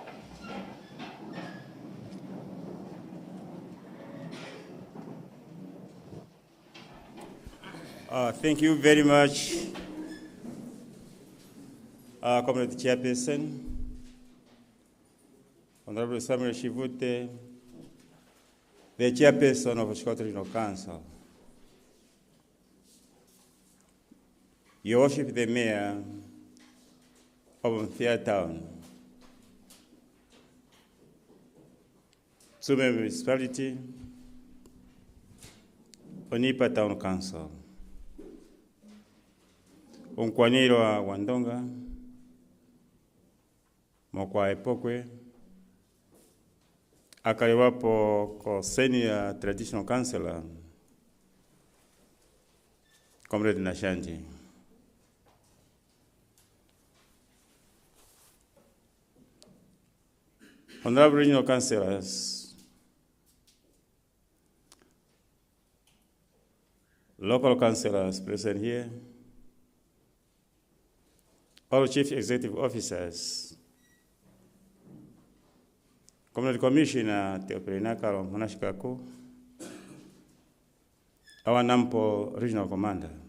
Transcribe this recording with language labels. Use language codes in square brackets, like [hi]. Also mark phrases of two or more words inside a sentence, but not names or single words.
[en] Thank you very much, Comrade Chairperson, Honorable Samuel Shivute, the Chairperson of Oshikoto Regional Council, Your Worship, the Mayor of Fairtown, Tsumeb Municipality, Onipa Town Council, Unkwaniro wa Wandonga, Mokwa Epokwe, [ng] akaliwapo ko [en] Senior Traditional Councillor, Comrade Nashanji. Honorable Regional Councillors, local councillors present here, all Chief Executive Officers, Community Commissioner Teoperinakaro Monashikaku, our Nampo Regional Commander,